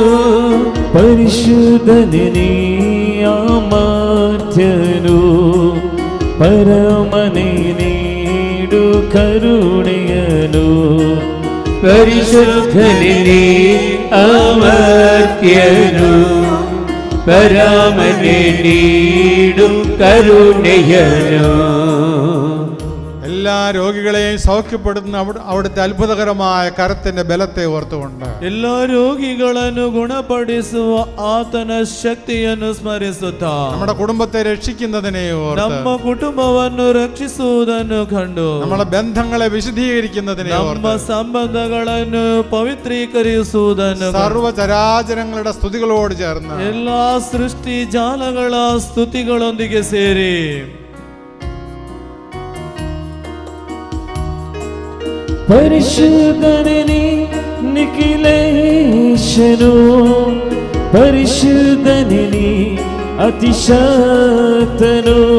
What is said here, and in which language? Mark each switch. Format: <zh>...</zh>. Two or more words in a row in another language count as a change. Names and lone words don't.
<kn>ಪರಿಶುದ್ಧನೇ ಅಮರ್ತ್ಯನು, ಪರಮನೇ ಕರುಣೆಯನು. ಪರಿಶುದ್ಧನೇ ಅಮರ್ತ್ಯನು, ಪರಮನೆ ನೀಡು ಕರುಣೆಯನು.</kn> <ml>എല്ലാ രോഗികളെയും സൗഖ്യപ്പെടുത്തുന്ന അവിടുത്തെ അത്ഭുതകരമായ കരത്തിന്റെ ബലത്തെ ഓർത്തുകൊണ്ട്</ml> <kn>എല്ലാ രോഗിಗಳನ್ನು ಗುಣಪಡಿಸುವ ಆತನ ಶಕ್ತಿಯನ್ನು ಸ್ಮರಿಸುತ್ತಾ</kn> <ml>നമ്മുടെ കുടുംബത്തെ രക്ഷിക്കുന്നതിനെ ഓർത്ത്</ml> <kn>ನಮ್ಮ ಕುಟುಂಬವನ್ನು ರಕ್ಷಿಸುವುದನ್ನು ಕಂಡು</kn> <ml>നമ്മുടെ ബന്ധങ്ങളെ വിശുദ്ധീകരിക്കുന്നതിനെ ഓർത്ത്</ml> <kn>ನಮ್ಮ ಸಂಬಂಧಗಳನ್ನು ಪವಿತ್ರೀಕರಿಸುವುದನ್ನು</kn> <ml>സർവ്വചരാചരങ്ങളുടെ സ്തുതികളോട് ചേർന്ന്</ml> <kn>ಎಲ್ಲಾ ಸೃಷ್ಟಿ ಜಾಲಗಳ ಸ್ತುತಿಗಳೊಂದಿಗೆ ಸೇರಿ ಪರಿಶುದ್ಧನೇ ನಿಖಿಲೇಶನು, ಪರಿಶುದ್ಧನೇ ಅತಿಶಕ್ತನು.</kn>